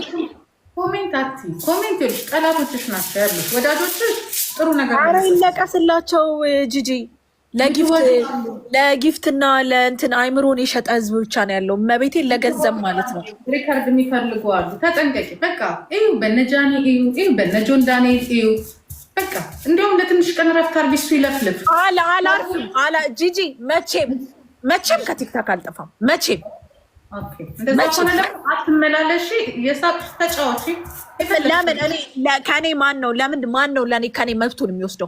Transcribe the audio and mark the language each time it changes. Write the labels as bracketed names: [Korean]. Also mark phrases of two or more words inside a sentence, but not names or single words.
[Amharic] ኮሜንት ጠላቶችሽ ናቸው ያሉት። ወዳጆችሽ ጥሩ ነገር ኧረ ይለቀስላቸው። ጂጂ ለጊፍትና ለእንትን አይምሮን የሸጠ ህዝብ ብቻ ነው ያለው። መቤቴን ለገንዘብ ማለት ነው። ሪካርድ የሚፈልጉ አሉ። ተጠንቀቂ። በቃ እዩ፣ በነጃኔ እዩ፣ በነጆን ዳንኤል እዩ። በቃ እንዲሁም ለትንሽ ቀን ረፍት አድርጊ። እሱ ይለፍልፍ። አላርፍም ጂጂ መቼም ከቲክታክ አልጠፋም። መቼም አትመላለሺ። የሳቅ ተጫዋች ለምን ከኔ ማን ነው ለኔ ከኔ መብቱን የሚወስደው?